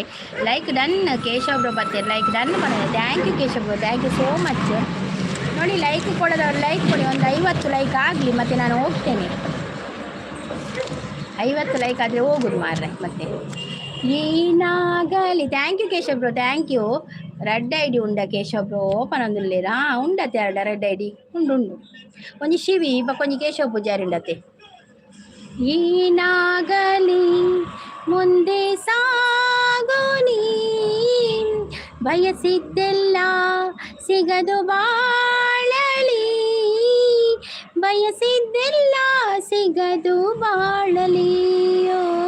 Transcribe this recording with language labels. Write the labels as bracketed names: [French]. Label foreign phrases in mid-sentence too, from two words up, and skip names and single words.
[English] like done. Keshav bro ಬರ್ತಾರೆ, like done ಬಂದಿದೆ. thank you Keshav bro, thank you so much. [Kannada] ನೋಡಿ ಲೈಕ್ ಕೊಡೋದವ್ರು ಲೈಕ್ ಕೊಡಿ, ಒಂದು 50 ಲೈಕ್ ಆಗಲಿ ಮತ್ತೆ ನಾನು ಹೋಗ್ತೇನೆ. 50 ಲೈಕ್ ಆದರೆ ಹೋಗುದು ಮಾರ್ರೆ ಮತ್ತೆ ಏನಾಗಲಿ. [English] thank you Keshav bro, thank you. red ID [Tulu] ಉಂಡ ಕೇಶವ್ ಬ್ರೋ? ಓಪನ್ ಅಂದಿಲ್ಲೇರಾ ಉಂಡತೆ ಎರಡ [English] red ID [Tulu] ಉಂಡು ಒಂಜಿ ಶಿವಿ ಕೊಂಚ ಕೇಶವ್ ಪೂಜಾರಿ ಉಂಡತೆ. [Kannada] ಏನಾಗಲಿ ಮುಂದೆ ಸಾಗೋನಿ ಬಯಸಿದ್ದೆಲ್ಲ ಸಿಗದು ಬಾಳಲಿ ಬಯಸಿದ್ದೆಲ್ಲ ಸಿಗದು ಬಾಳಲಿಯೋ.